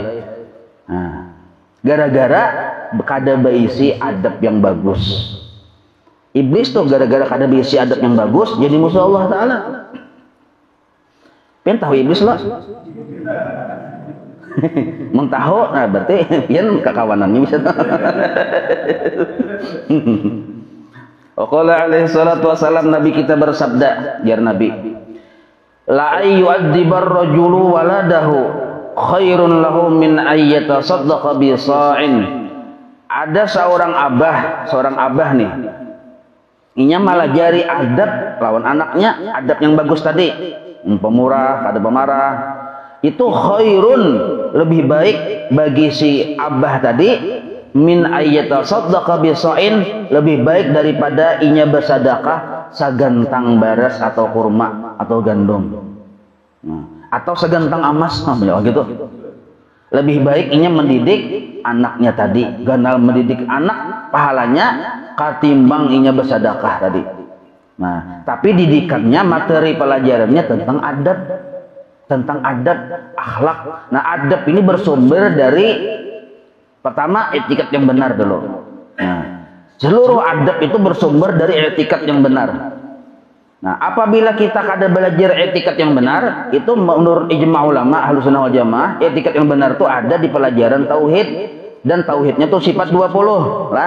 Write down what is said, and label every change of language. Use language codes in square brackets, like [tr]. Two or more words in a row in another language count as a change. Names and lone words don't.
[bjn] Nah, gara-gara kada berisi adab yang bagus. Iblis tuh gara-gara kada berisi adab yang bagus jadi musuh Allah Ta'ala. Pian tahu iblis lo? Mau tahu? Nah berarti pian kekawanannya bisa tahu. [ar] قال عليه الصلاة والسلام, [bjn] Nabi kita bersabda, jar Nabi, [ar] لأن يؤدب الرجل ولده خير له من أن يتصدق بصاع. [bjn] Ada seorang abah nih, inya malah jari adab lawan anaknya, adab yang bagus tadi, pemurah, kada pemarah, itu khairun, lebih baik bagi si abah tadi, [ar] من أن يتصدق بصاع, [bjn] lebih baik daripada inya bersedekah sagantang beras atau kurma atau gandum, atau segantang emas, gitu. Lebih baik inya mendidik anaknya tadi, ganal mendidik anak pahalanya katimbang inya bersedekah tadi. Nah, tapi didikannya, materi pelajarannya tentang adab, akhlak. Nah, adab ini bersumber dari pertama etiket yang benar dulu. Nah, Seluruh adab itu bersumber dari etikat yang benar. Nah, apabila kita kada belajar etikat yang benar, itu menurut ijma ulama Ahlussunnah wal Jamaah, etikat yang benar itu ada di pelajaran tauhid, dan tauhidnya tuh sifat 20 lah.